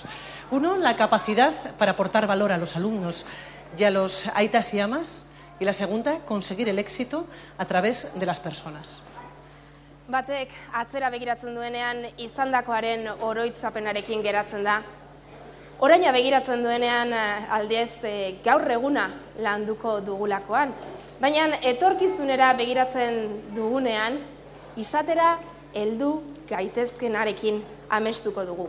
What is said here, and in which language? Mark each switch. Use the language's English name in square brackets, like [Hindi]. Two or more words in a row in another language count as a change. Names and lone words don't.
[Spanish] Uno, la capacidad para aportar valor a los alumnos y a los [Basque] aitas y amas. [Spanish] Y la segunda, conseguir el éxito a través de las personas. [Basque] Batek atzera begiratzen duenean izandakoaren oroitzapenarekin geratzen da. Oraina begiratzen duenean aldez gaur eguna landuko dugulakoan. Baina etorkizunera begiratzen dugunean, izatera heldu gaitezkenarekin amestuko dugu.